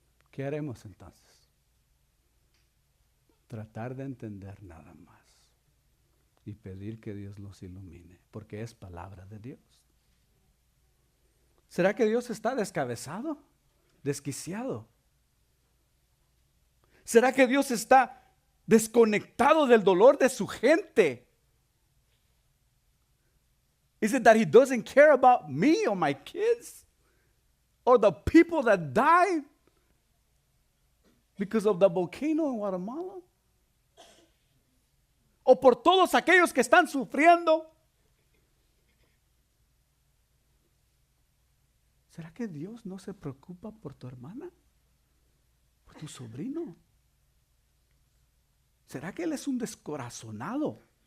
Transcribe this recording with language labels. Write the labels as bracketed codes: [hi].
[es] ¿Qué haremos entonces? Tratar de entender nada más y pedir que Dios los ilumine, porque es palabra de Dios. ¿Será que Dios está descabezado, desquiciado? ¿Será que Dios está desconectado del dolor de su gente? [en] Is it that he doesn't care about me or my kids or the people that died because of the volcano in Guatemala? [es] o por todos aquellos que están sufriendo. ¿Será que Dios no se preocupa por tu hermana? ¿Por tu sobrino? ¿Será que Él es un descorazonado?